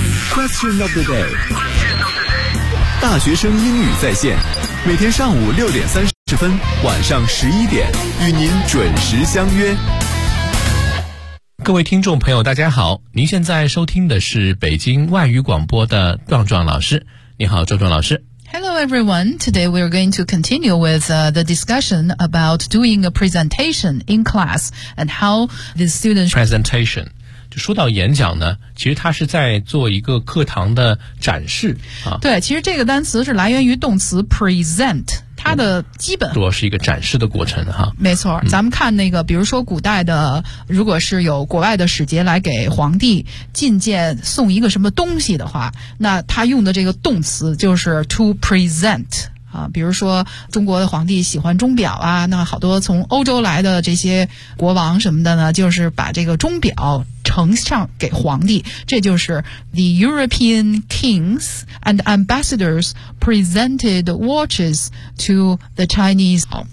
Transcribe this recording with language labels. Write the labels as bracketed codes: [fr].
[en] Question of the day， [zh] 大学生英语在线，每天上午6:30，晚上11:00，与您准时相约。各位听众朋友大家好，您现在收听的是北京外语广播的壮壮老师。你好，壮壮老师。 [en] Hello everyone, today we are going to continue with the discussion about doing a presentation in class and how the students... Presentation. [zh] 就说到演讲呢，其实它是在做一个课堂的展示、啊、对，其实这个单词是来源于动词 present， 它的基本主要是一个展示的过程、啊、没错、嗯、咱们看那个比如说古代的，如果是有国外的使节来给皇帝觐见送一个什么东西的话，那他用的这个动词就是 to present啊，比如说中国的皇帝喜欢钟表啊，那好多从欧洲来的这些国王什么的呢，就是把这个钟表呈上给皇帝，这就是 [en] The European kings and ambassadors presented watches to the Chinese。